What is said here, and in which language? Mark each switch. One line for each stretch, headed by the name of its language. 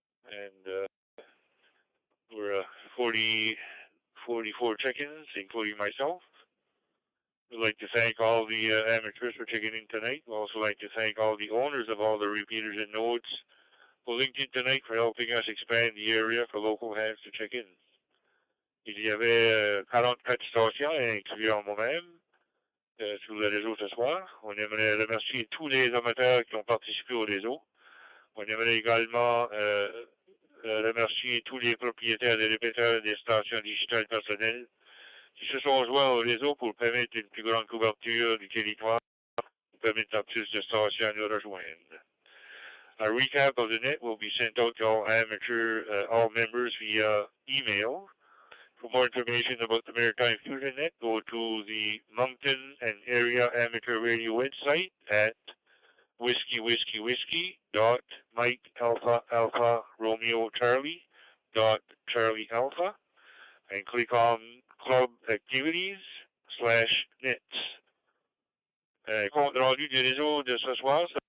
English: And we're 44 check-ins, including myself. We'd like to thank all the amateurs for checking in tonight. We'd also like to thank all the owners of all the repeaters and nodes who linked in tonight for helping us expand the area for local hands to check in.
French: Il y avait 44 stations, incluant moi-même, sur le réseau ce soir. On aimerait remercier tous les amateurs qui ont participé au réseau. On aimerait également remercier tous les propriétaires des répéteurs des stations digitales personnelles qui se sont joints au réseau pour permettre une plus grande couverture du territoire, pour permettre à plus de stations de nous rejoindre.
English: A recap of the net will be sent out to all members via email. For more information about the Maritime Fusion Net, go to the Moncton and Area Amateur Radio website at whiskey.mike.alpha.romeo.charlie.charlie.alpha and click on Club Activities/Nets.
French: Compte rendu du réseau de ce soir,